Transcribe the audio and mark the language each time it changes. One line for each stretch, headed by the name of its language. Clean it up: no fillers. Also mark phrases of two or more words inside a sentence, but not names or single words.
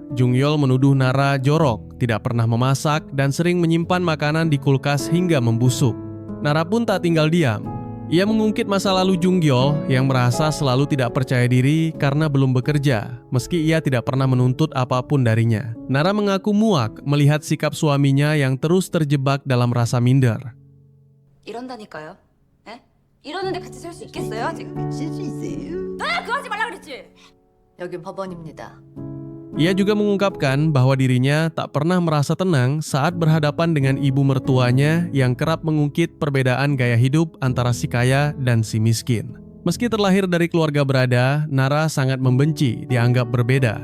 Indonesian: Jung Yeol menuduh Nara jorok, tidak pernah memasak, dan sering menyimpan makanan di kulkas hingga membusuk. Nara pun tak tinggal diam. Ia mengungkit masa lalu Jung Yeol yang merasa selalu tidak percaya diri karena belum bekerja, meski ia tidak pernah menuntut apapun darinya. Nara mengaku muak melihat sikap suaminya yang terus terjebak dalam rasa minder.
Korean: 이런다니까요. 에? 이러는데 같이 살 수 있겠어요? 지금? 아, 그거 하지 말라 그랬지. 여긴 법원입니다.
Indonesian: Ia juga mengungkapkan bahwa dirinya tak pernah merasa tenang saat berhadapan dengan ibu mertuanya yang kerap mengungkit perbedaan gaya hidup antara si kaya dan si miskin. Meski terlahir dari keluarga berada, Nara sangat membenci dianggap berbeda.